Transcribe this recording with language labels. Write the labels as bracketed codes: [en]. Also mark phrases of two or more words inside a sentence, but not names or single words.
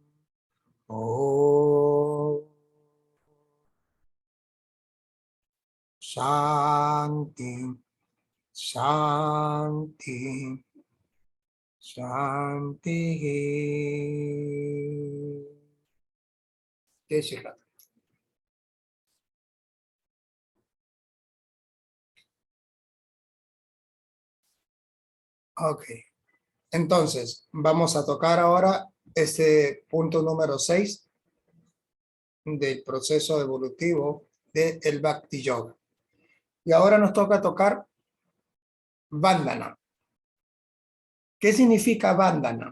[sa] Oh Shanti Shanti Shanti. Jai Shri Radha. Ok. [es] Entonces, vamos a tocar ahora este punto número 6 del proceso evolutivo del Bhakti Yoga. Y ahora nos toca tocar Vandana. ¿Qué significa Vandana?